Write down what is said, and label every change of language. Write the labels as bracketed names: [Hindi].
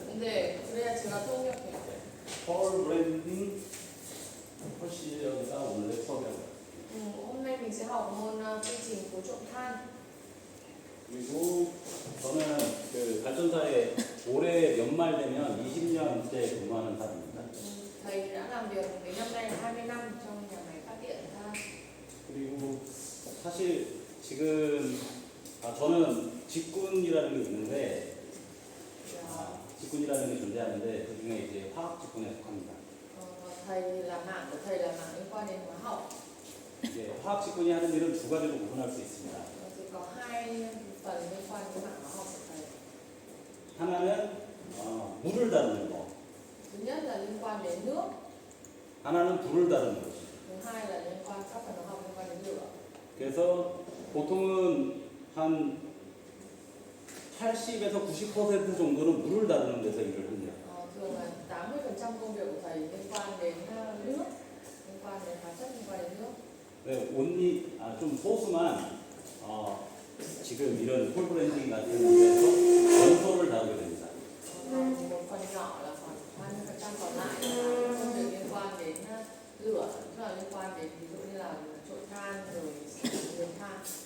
[Korean] 근데 그래야 제가 통역해요. 펄 브랜딩 훨씬 여기가 오늘 수업이라고. [Vietnamese] hôm nay mình sẽ học môn quy trình phối trộn than. [Korean] 그리고 저는 그 발전사에 올해 연말 되면 20년째 근무하는 사람입니다. [Vietnamese] Thầy đã làm việc đến năm nay là 20 năm trong nhà máy phát điện than. [Korean] 그리고 사실 지금 저는 직군이라는 게 있는데 직군이라는 게 존재하는데 그 중에 이제 화학 직군에 속합니다. [Vietnamese] Thầy là mảng của thầy là mảng liên quan đến hóa học. [Korean] 이제 화학 직군이 하는 일은 두 가지로 구분할 수 있습니다. [Vietnamese] Thì có hai phần liên quan đến mảng hóa học của thầy. [Korean] 하나는 물을 다루는 거, [Vietnamese] Thứ nhất là liên quan đến nước, [Korean] 하나는 불을 다루는 것이. [Vietnamese] thứ hai là liên quan các phần hóa học liên quan đến lửa. [Korean] 그래서 보통은 한 80에서 90% 정도는 물을 다루는 데서 일을 합니다. [Vietnamese] Thường là 80% công việc của thầy liên quan đến nước, liên quan đến hóa chất, liên quan đến nước. [Korean] 네, 좀 소수만 지금 이런 콜브랜딩 같은 데서 연소를 다루게 됩니다. [Vietnamese] Một phần nhỏ là khoảng 20% còn lại là công việc liên quan đến lửa, tức là liên quan đến ví dụ như là trộn than rồi nghiền than.